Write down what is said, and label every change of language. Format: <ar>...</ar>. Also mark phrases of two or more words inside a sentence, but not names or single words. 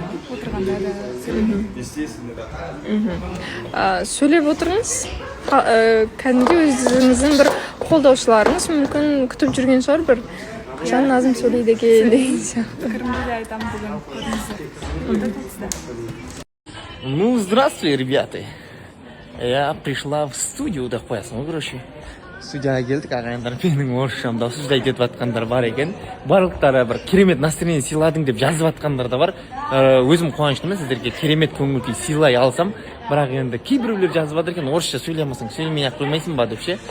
<kk>Отырғанда да сөйлемеймін. Сөйлеп отырыңыз. Кәдімгі өзіңіздің бір қолдаушыларыңыз мүмкін күтіп жүрген шығар, бір қашан Назым сөйлейді екен деген сияқты. Пікірімді де айтамын бүгін көрдіңіздер.</kk> <ru>Ну, здравствуй, ребята. Я пришла в студию,</ru> <kk>да қоясың ғой, короче. Студияға келдік, ағайындар, менің орысшамды осылай кетіп жатқандар бар екен. Барлықтары бір керемет настроение сыйладың деп жазып жатқандар да бар. Өзім қуаныштымын сіздерге керемет көңіл күй сыйлай алсам, бірақ енді кейбіреулер жазып жатыр екен, орысша сөйлемесең сөйлемей-ақ қоймайсың ба деп ше.</kk>